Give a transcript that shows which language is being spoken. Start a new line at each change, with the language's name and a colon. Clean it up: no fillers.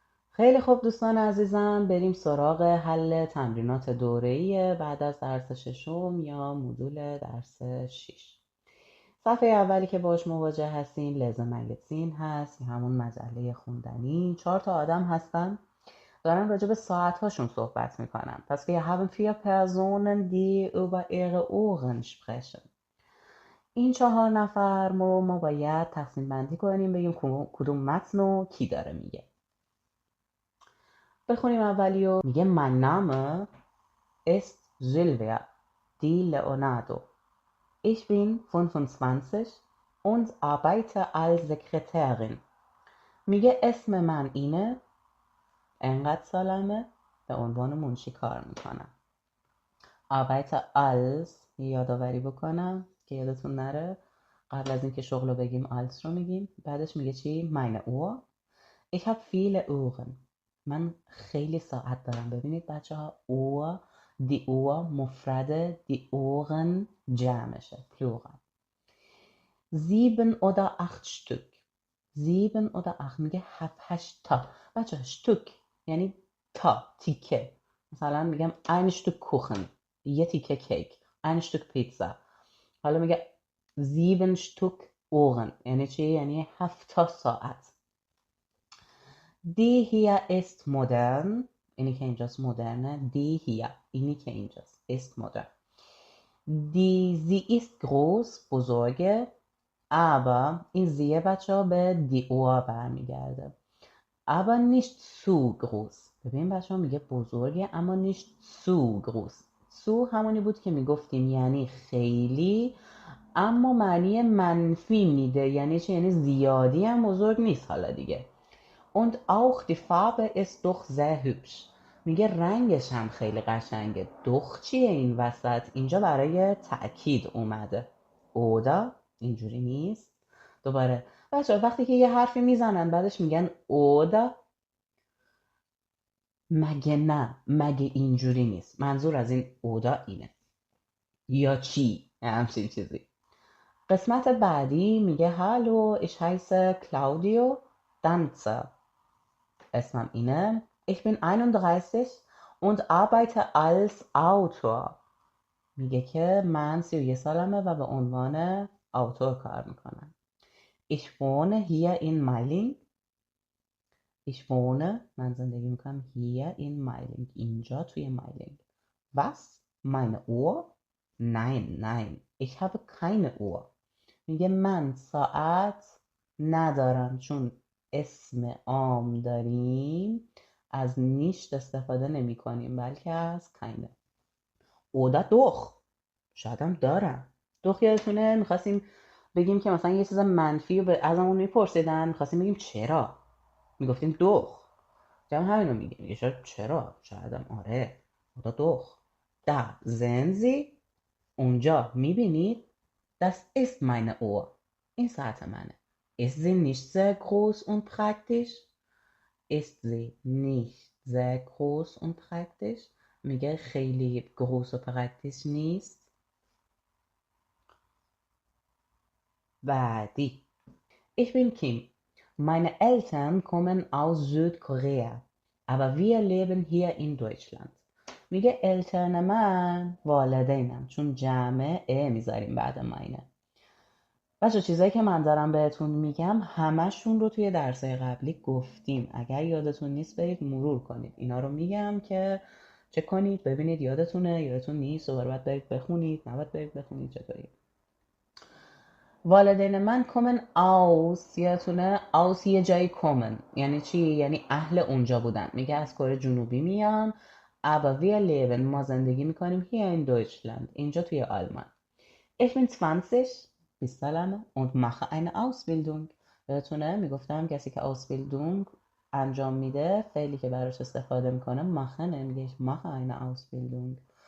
Persian: خیلی خوب دوستان عزیزم، بریم سراغ حل تمرینات دوره‌ای بعد از درس ششم یا مدول درس 6. صفحه اولی که باش مواجه هستیم لزم مگزین هست، همون مجله خوندنی. 4 تا آدم هستن دارن راجع به ساعت‌هاشون صحبت میکنن. پس
German: wir haben 4 Personen die über ihre Uhren sprechen.
Persian: این 4 نفر ما باید تقسیم بندی کنیم، بگیم کدوم متن رو کی داره میگه. بخونیم اولیو. میگه
German: mein Name ist Silvia Di Leonardo. Ich bin 25 und arbeite als Sekretärin.
Persian: میگه اسم من اینه، انقدر سالمه، به عنوان منشی کار میکنم.
German: arbeite als
Persian: یادآوری بکنم که یادتون نره، قبل از اینکه شغل رو بگیم als رو میگیم. بعدش میگه چی؟
German: meine Uhr. ich habe viele Uhren.
Persian: من خیلی ساعت دارم. ببینید بچه ها، Uhr، die Uhr مفرده، die Uhren جمعشه، plural.
German: 7 oder 8 Stück.
Persian: 7 oder 8 میگه 7-8 تا. بچه ها Stück یعنی تا، تیکه. مثلا میگم
German: ein Stück Kuchen،
Persian: یه تیکه کیک.
German: ein Stück Pizza.
Persian: حالا میگه 7 Stück Uhren یعنی چی؟ یعنی 7 تا ساعت.
German: Die hier ist modern.
Persian: اینی که اینجاست مدرنه.
German: Die hier،
Persian: اینی که اینجاست
German: ist modern. Die sie ist groß،
Persian: بزرگه. aber این زیه بچه ها به die Uhr برمیگرده.
German: aber nicht zu groß.
Persian: ببین بچه ها میگه بزرگه اما
German: nicht zu groß.
Persian: zu همونی بود که میگفتیم یعنی خیلی، اما معنی منفی میده. یعنی چه؟ یعنی زیادی هم بزرگ نیست حالا دیگه.
German: und auch die Farbe ist doch sehr hübsch.
Persian: میگه رنگش هم خیلی قشنگه. doch چیه این وسط؟ اینجا برای تأکید اومده. oder اینجوری نیست. دوباره بچه وقتی که یه حرفی میزنن بعدش میگن oder، مگه نه، مگه اینجوری نیست. منظور از این oder اینه. یا چی؟ همچین چیزی. قسمت بعدی میگه
German: hallo ich heiße Claudio Danzer.
Persian: اسمم اینه.
German: ich bin 31 und arbeite als Autor.
Persian: میگه که من 31 سالمه و به عنوان آوتور کار میکنم.
German: ich wohne hier in Meiling. ich wohne،
Persian: من زندگی میکنم
German: hier in Meiling،
Persian: اینجا توی مایلینگ.
German: was؟ meine Uhr؟ nein ich habe keine Uhr.
Persian: میگه من ساعت ندارم. چون اسم عام داریم از نیشت استفاده نمی کنیم بلکه از keine.
German: oder doch،
Persian: شاید هم دارم. doch یادتونه میخواستیم بگیم که مثلا یه چیز منفی رو ازمون میپرسیدن، میخواستیم بگیم چرا، میگفتیم doch. جمع همین رو میگیم. میگه چرا، شاید هم آره.
German: oder doch. da sehen Sie،
Persian: اونجا میبینید.
German: das ist meine Uhr.
Persian: این ساعت منه.
German: ist sie nicht sehr groß und praktisch؟ ist sie nicht sehr groß und praktisch؟
Persian: میگه خیلی groß و praktisch نیست. بعدی.
German: ich bin Kim. meine Eltern kommen aus Südkorea aber wir leben hier in Deutschland.
Persian: میگه الترن من والدینم، چون جمع میذاریم بعد ماینه. بچه چیزایی که من دارم بهتون میگم همشون رو توی درسای قبلی گفتیم. اگر یادتون نیست برید مرور کنید. اینا رو میگم که چک کنید ببینید یادتونه، یادتون نیست دوباره باید برید بخونید، نباید برید بخونید. چطوری؟ والدین من کومن aus، یادتونه aus یه جایی کومن یعنی چی؟ یعنی اهل اونجا بودن. میگه از کره جنوبی میان.
German: aber wir leben،
Persian: ما زندگی میکنیم
German: hier in Deutschland،
Persian: اینجا توی آلمان.
German: ich bin 20 20
Persian: سالمه
German: und mache eine Ausbildung.
Persian: یادتونه میگفتم کسی که Ausbildung انجام میده فعلی که براش استفاده میکنه mache نمیگه
German: ich mache eine Ausbildung.